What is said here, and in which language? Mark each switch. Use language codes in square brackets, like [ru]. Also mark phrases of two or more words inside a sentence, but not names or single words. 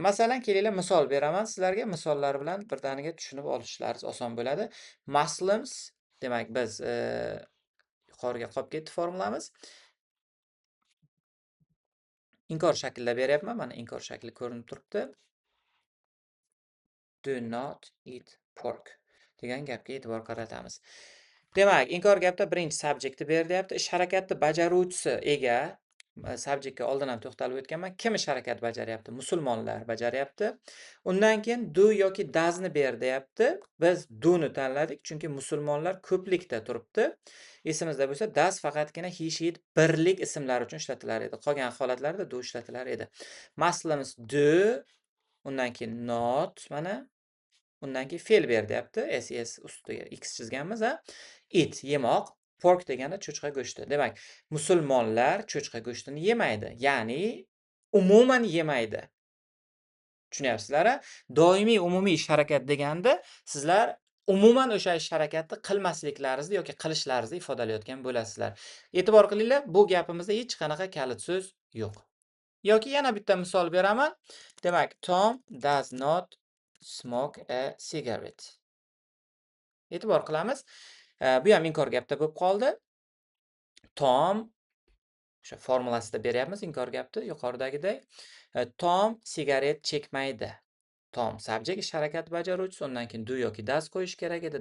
[uz] Masalan, kelinglar misol beraman sizlarga. Misollar bilan birdaniga tushunib olishlaringiz oson bo'ladi. Muslims, demak biz yuqoriga qolib ketdi formulamiz. Inkor shaklida beryapman. Mana inkor shakli ko'rinib turibdi. [en] Do not eat pork [uz] degan gapga e'tibor qaratamiz. Demak, inkor gapda birinchi subjektni beryapti. Ish harakatni bajaruvchisi ega. Subjektga oldin ham to'xtalib o'tganman. Kim ish harakat bajaryapti? Musulmonlar bajaryapti. Undan keyin do yoki doesni ber deyapti. Biz do'ni tanladik, chunki musulmonlar ko'plikda turibdi. Esimizda bo'lsa, does faqatgina [en] he, she [uz] birlik ismlar uchun ishlatilar edi. Qolgan holatlarda do ishlatilar edi. [en] Muslims do, [uz] undan keyin not, mana undan keyin fe'l ber deyapti. ses ustiga x chizganmiz, ha. Eat, yemoq. Pork degani cho'chqa go'shti. Demak, musulmonlar cho'chqa go'shtini yemaydi. Ya'ni umuman yemaydi. Tushunyapsizlar? Doimiy umumiy ish harakat deganda sizlar umuman o'sha ish harakatni qilmasliklaringizni yoki qilishlaringizni ifodalayotgan bo'lasizlar. E'tibor qilinglar, bu gapimizda hech qanaqa kalit so'z yo'q. Yoki yana bitta misol beraman. Demak, [en] Tom does not smoke a cigarette. [uz] E'tibor qilamiz. Bu ham inkor gapda bo'lib qoldi. Tom o'sha formulasida beryapmiz inkor gapni yuqoridagidek. Tom sigaret chekmaydi. Tom subject ish harakati bajaruvchisi, undan keyin do yoki does qo'yish kerak edi.